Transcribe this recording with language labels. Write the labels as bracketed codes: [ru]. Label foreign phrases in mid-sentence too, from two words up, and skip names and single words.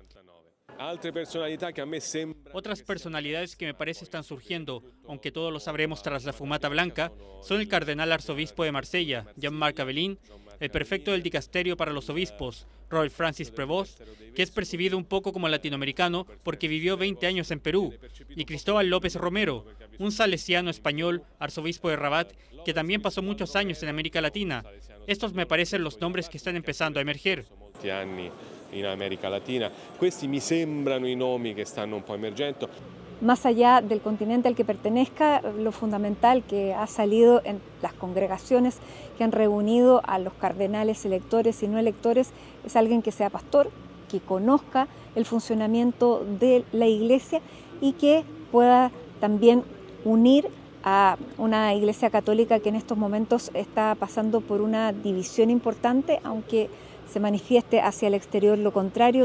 [es] Otras personalidades que me parece están surgiendo, aunque todos lo sabremos tras la fumata blanca, son el cardenal arzobispo de Marsella, Jean-Marc Avelin, el prefecto del dicasterio para los obispos, Robert Francis Prevost, que es percibido un poco como latinoamericano porque vivió 20 años en Perú, y Cristóbal López Romero, un salesiano español, arzobispo de Rabat, que también pasó muchos años en América Latina. Estos me parecen los nombres que están empezando a emerger. [it] In América Latina. Questi mi sembrano i nomi che stanno un po' emergendo. [es] Más allá del continente al que pertenezca, lo fundamental que ha salido en las congregaciones que han reunido a los cardenales electores y no electores es alguien que sea pastor, que conozca el funcionamiento de la Iglesia y que pueda también unir a una Iglesia católica que en estos momentos está pasando por una división importante, aunque se manifieste hacia el exterior lo contrario.